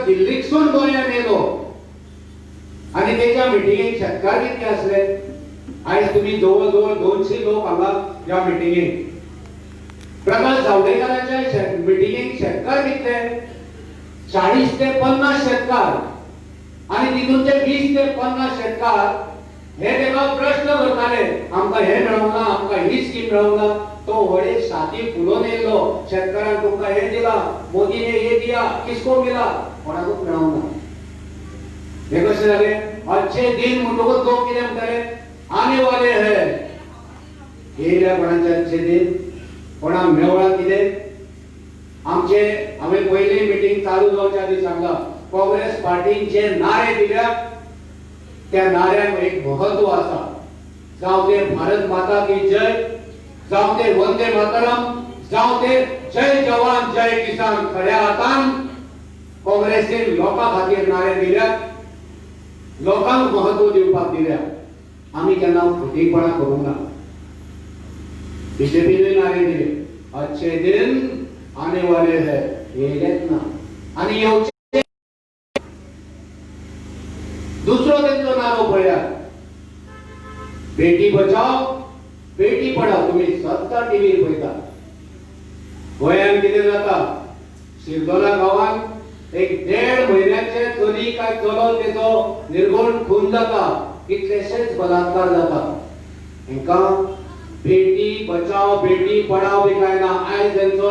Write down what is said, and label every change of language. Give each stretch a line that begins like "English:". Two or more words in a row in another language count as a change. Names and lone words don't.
Konkani: दिल्लीसून गोंयांत येयलो आणि त्याच्या मिटिंगेक शेतकार कितले आसले आयज तुम्ही जवळ जवळ 200 लोक हांगा ह्या मिटिंगेक प्रकाश जावडेकरांच्या मिटिंगेक शेतकार कितले 40 ते 50 शेतकार आणि तितूनचे 20 ते 50 शेतकार हे तेका प्रश्न करताले आमकां हे मेळोंना आमकां ही स्कीम मेळोंना तो व्हडे छाती फुलोवन येयलो शेतकारांक तुमकां हे दिला
Hindi: मोदीने हे दिया किसको मिला
Konkani: कोणाकूच मेळोंना हे कशें जालें
Hindi: अच्छे दिन
Konkani: म्हणटकूच लोक कितें म्हणटाले
Hindi: आने वाले है
Konkani: येयल्या कोणाचे अच्छे दिन कोणाक मेवळा कितें आमचे हांवें पयली मिटींग चालू जावच्या आदी सांगला काँग्रेस पार्टीन जे नारे दिल्यात त्या नाऱ्यांक एक महत्व आसा जावं ते
Hindi: भारत माता की जय
Konkani: जावं ते
Hindi: वंदे मातरम
Konkani: जावं ते
Hindi: जय जवान जय किसान
Konkani: खऱ्या हातान काँग्रेसीन लोकां खातीर नारे दिल्यात लोकांक महत्व दिवपाक दिल्यात आमी केन्ना फुटीपणा करूंक ना बीजेपीने नारे दिले
Hindi: अच्छे दिन आने वाले है
Konkani: येयलेच ना आणि येवचे दुसरो तेंचो नारो पळयात
Hindi: बेटी बचाव बेटी पढाव
Konkani: तुम्ही सतत टीव्हीर पळयता गोंयांत कितें जाता शिरदोना गांवांत एक 1.5 म्हयन्याचे चली काय चलो तेचो निर्घुण खून जाता कितलेशेच बलात्कार जाता हेंका
Hindi: बेटी बचाव बेटी पढाव
Konkani: बी काय ना आयज तेंचो